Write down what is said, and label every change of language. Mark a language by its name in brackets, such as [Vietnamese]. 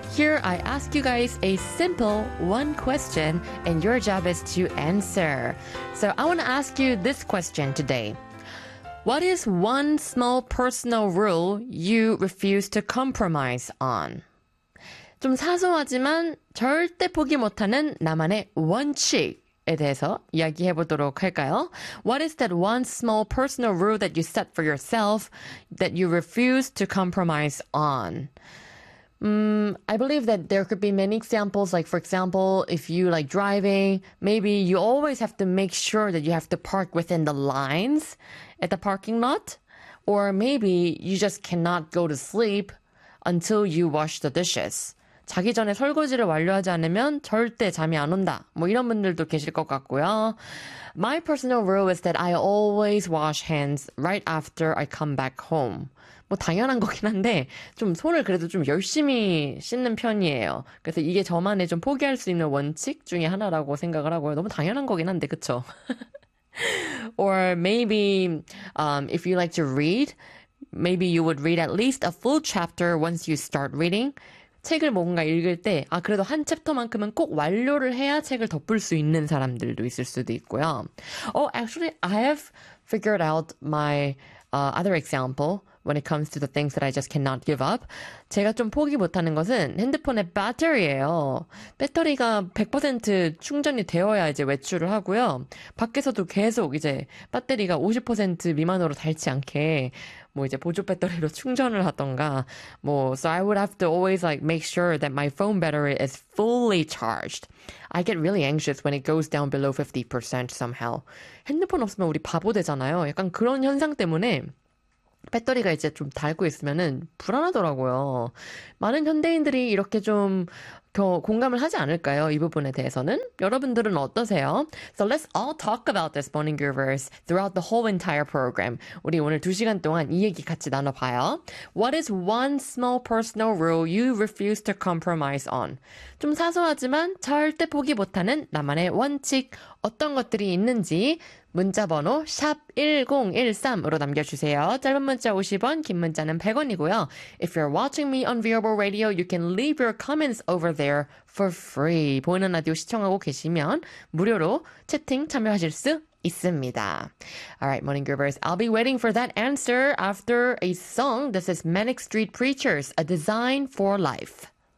[English] Here I ask you guys a simple one question, and your job is to answer. So I want to ask you this question today. What is one small personal rule you refuse to compromise on? [Korean] 좀 사소하지만 절대 포기 못하는 나만의 원칙. 에 대해서 이야기해 보도록 할까요? [English] What is that one small personal rule that you set for yourself that you refuse to compromise on? I believe that there could be many examples. Like, for example, if you like driving, maybe you always have to make sure that you have to park within the lines at the parking lot. Or maybe you just cannot go to sleep until you wash the dishes. [Korean] 자기 전에 설거지를 완료하지 않으면 절대 잠이 안 온다. 뭐 이런 분들도 계실 것 같고요. [English] My personal rule is that I always wash hands right after I come back home. [Korean] 뭐 당연한 거긴 한데 좀 손을 그래도 좀 열심히 씻는 편이에요. 그래서 이게 저만의 좀 포기할 수 있는 원칙 중에 하나라고 생각을 하고요. 너무 당연한 거긴 한데 그쵸? [English] Or maybe if you like to read, maybe you would read at least a full chapter once you start reading. [Korean] 책을 뭔가 읽을 때, 아, 그래도 한 챕터만큼은 꼭 완료를 해야 책을 덮을 수 있는 사람들도 있을 수도 있고요. [English] Oh, actually, I have figured out my other example when it comes to the things that I just cannot give up. [Korean] 제가 좀 포기 못하는 것은 핸드폰의 배터리예요. 배터리가 100% 충전이 되어야 이제 외출을 하고요. 밖에서도 계속 이제 배터리가 50% 미만으로 닳지 않게 뭐 이제 보조 배터리로 충전을 하던가 뭐 [English] so I would have to always like make sure that my phone battery is fully charged. I get really anxious when it goes down below 50% somehow. [Korean] 핸드폰 없으면 우리 바보 되잖아요. 약간 그런 현상 때문에 배터리가 이제 좀 닳고 있으면은 불안하더라고요. 많은 현대인들이 이렇게 좀 더 공감을 하지 않을까요? 이 부분에 대해서는 여러분들은 어떠세요? [English] So let's all talk about this morning universe throughout the whole entire program. [Korean] 우리 오늘 두 시간 동안 이 얘기 같이 나눠봐요. [English] What is one small personal rule you refuse to compromise on? [Korean] 좀 사소하지만 절대 포기 못하는 나만의 원칙 어떤 것들이 있는지 문자번호 #1013으로 남겨주세요. 짧은 문자 50원, 긴 문자는 100원이고요. [English] If you're watching me on Viewable Radio, you can leave your comments over there for free. [Korean] 보이는 라디오 시청하고 계시면 무료로 채팅 참여하실 수 있습니다. [English] Alright, morning groovers. I'll be waiting for that answer after a song. This is Manic Street Preachers, A Design for Life.